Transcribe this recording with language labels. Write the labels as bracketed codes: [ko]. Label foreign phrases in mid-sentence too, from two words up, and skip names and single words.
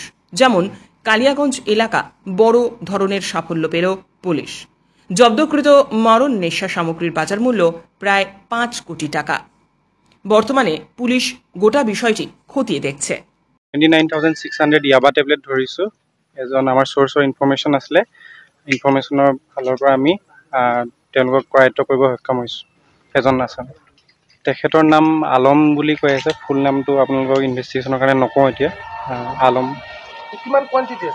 [bn] যেমন কালিয়াগঞ্জ এলাকা বড় ধরনের সাফল্য পেল পুলিশ। জব্দকৃত মরণ নেশা সামগ্রীর বাজার মূল্য প্রায় 5 কোটি টাকা। বর্তমানে পুলিশ গোটা বিষয়টি খতিয়ে দেখছে। [as] 29,600 ইয়াবা টেবলেট ধৰিছোঁ। এজন আমাৰ চ'ৰ্চৰ ইনফৰমেশ্যন আছিলে, ইনফৰমেশ্যনৰ ফালৰ পৰা আমি তেওঁলোকক কৰায়ত্ব কৰিব সক্ষম হৈছোঁ। এজন আছে, তেখেতৰ নাম আলম বুলি কৈ আছে। ফুল নামটো আপোনালোকক ইনভেষ্টিগেশ্যনৰ কাৰণে নকওঁ এতিয়া। আলম। কিমান কোৱান্টিটি আছে?